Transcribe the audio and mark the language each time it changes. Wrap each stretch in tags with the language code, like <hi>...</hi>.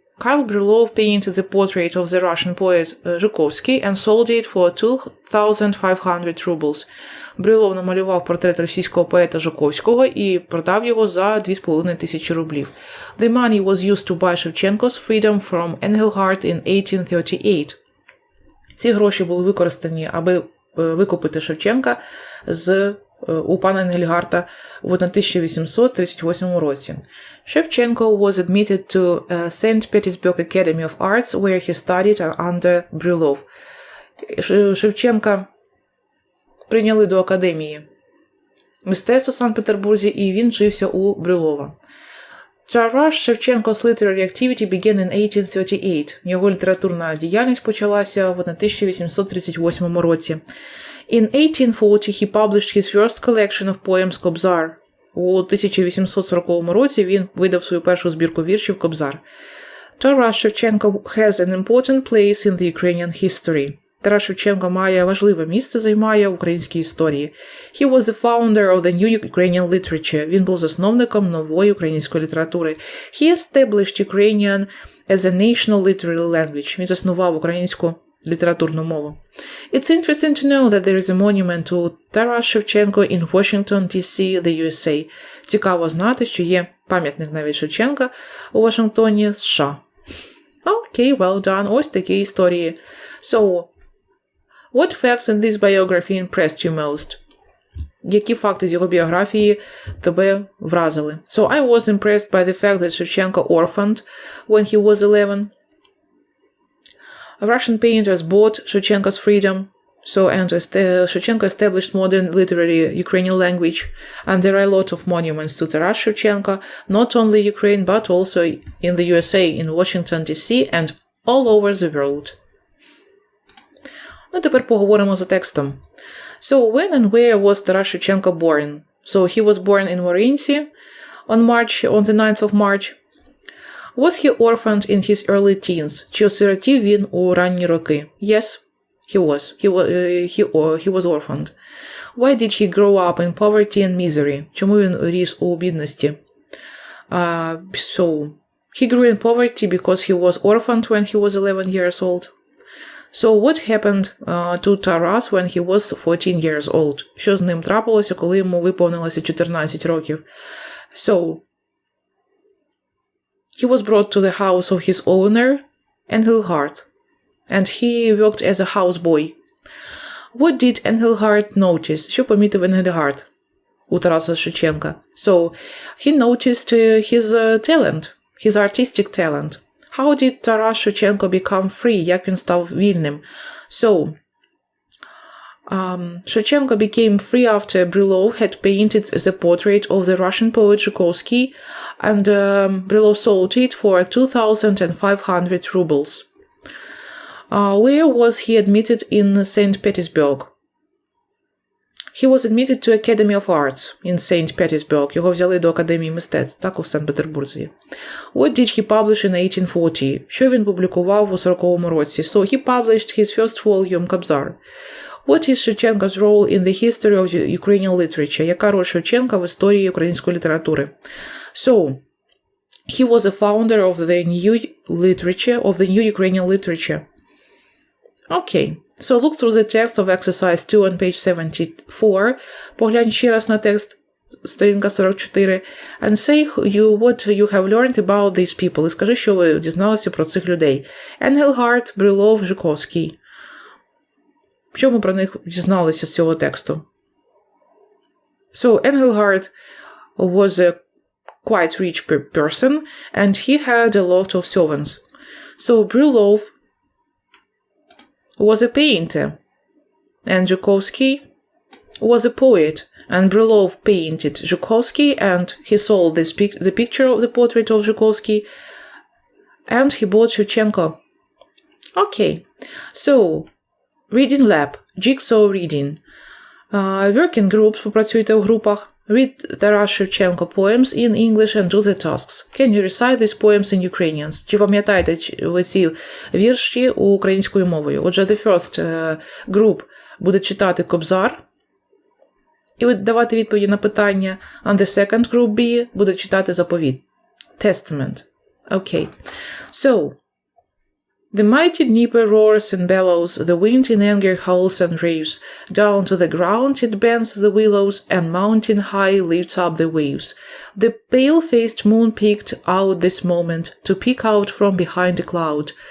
<en>Karl Brylov painted the portrait of the Russian poet Zhukovsky and sold it for 2,500 rubles.</en> <uk>Брилов намалював портрет російського поета Жуковського і продав його за 2,500 рублів.</uk> <en>The money was used to buy Shevchenko's freedom from Engelhard in 1838.</en> <uk>Ці гроші були використані, аби викупити Шевченка у пана Енгельгарта в 1838 році.</uk> <en>Shevchenko was admitted to St. Petersburg Academy of Arts, where he studied under Brylov.</en> <uk>Шевченка прийняли до Академії мистецтв у Санкт-Петербурзі, і він вчився у Брилова.</uk> <en>Taras Shevchenko's literary activity began in 1838.</en> <uk>Його літературна діяльність почалася в 1838 році.</uk> <en>In 1840 he published his first collection of poems Kobzar.</en> <uk>У 1840 році він видав свою першу збірку віршів Кобзар.</uk> <en>Taras Shevchenko has an important place in the Ukrainian history.</en> <uk>Тарас Шевченко важливе місце займає в українській історії.</uk> <en>He was the founder of the new Ukrainian literature.</en> <uk>Він був засновником нової української літератури.</uk> <en>He established Ukrainian as a national literary language.</en> <uk>Він заснував українську літературну мову.</uk> <en>It's interesting to know that there is a monument to Taras Shevchenko in Washington, D.C., the USA.</en> <uk>Цікаво знати, що є пам'ятник навіть Шевченка у Вашингтоні, США.</uk> <en>Okay, well done.</en> <uk>Ось такі історії.</uk> <en>So, what facts in this biography impressed you most?</en> <uk>Які факти з його біографії тебе вразили?</uk> <en>So, I was impressed by the fact that Shevchenko orphaned when he was 11. Russian painters bought Shevchenko's freedom, and Shevchenko established modern literary Ukrainian language, and there are a lot of monuments to Taras Shevchenko, not only Ukraine, but also in the USA, in Washington, D.C., and all over the world.</en> <uk>Ну, тепер поговоримо за текстом.</uk> <en>So, when and where was Taras Shevchenko born? So, he was born in Morinci on the 9th of March. Was he orphaned in his early teens?</en> <uk>Чи осиротів він у ранні роки?</uk> <en>Yes, he was. He was orphaned. Why did he grow up in poverty and misery?</en> <uk>Чому він ріс у бідності?</uk> <en>So, he grew in poverty because he was orphaned when he was 11 years old. So, what happened to Taras when he was 14 years old?</en> <uk>Що з ним трапилося, коли йому виповнилося 14 років?</uk> <en>So, he was brought to the house of his owner, Engelhard, and he worked as a houseboy. What did Engelhard notice?</en> <uk>Що помітив Engelhard у Тараса Шевченка?</uk> <en>So, he noticed his talent, his artistic talent. How did Taras Shevchenko become free?</en> <uk>Як він став вільним?</uk> <en>So, Shevchenko became free after Brylov had painted the portrait of the Russian poet Zhukovsky, and Brylov sold it for 2,500 rubles. Where was he admitted in St. Petersburg? He was admitted to Academy of Arts in St. Petersburg.</en> <uk>Його взяли до Академії мистецтв, так, у Санкт-Петербурзі.</uk> <en>What did he publish in 1840?</en> <uk>Що він публікував у 40-му році?</uk> <en>So, he published his first volume, Kobzar. What is Shevchenko's role in the history of Ukrainian literature?</en> <uk>Яка роль Шевченка в історії української літератури?</uk> <en>So, he was a founder of the new Ukrainian literature. Okay. So, look through the text of exercise 2 on page 74.</en> <uk>Поглянь ще раз на текст, сторінка 44.</uk> <en>And say what you have learned about these people.</en> <uk>І скажи, що ви дізналися про цих людей.</uk> <en>Engelhard, Brylov, Zhukovsky.</en> <uk>Чому про них дізналися з цього тексту?</uk> <en>So, Engelhard was a quite rich person, and he had a lot of servants. So, Brylov was a painter, and Zhukovsky was a poet, and Brylov painted Zhukovsky, and he sold the picture of the portrait of Zhukovsky, and he bought Shevchenko. Okay, so, reading lab, jigsaw reading. Working groups,</en> <uk>попрацюйте в групах.</uk> <en>Read Taras Shevchenko poems in English and do the tasks. Can you recite these poems in Ukrainian?</en> <uk>Чи пам'ятаєте ви ці вірші українською мовою? Отже,</uk> <en>the first group</en> <uk>буде читати Кобзар і давати відповіді на питання,</uk> <en>and the second group B</en> <uk>буде читати заповіт.</uk> <en>Testament. Okay. So, the mighty Dnieper roars and bellows, the wind in anger howls and raves. Down to the ground it bends the willows, and mountain high lifts up the waves. The pale-faced moon peeked out this moment, to peek out from behind a cloud.</en>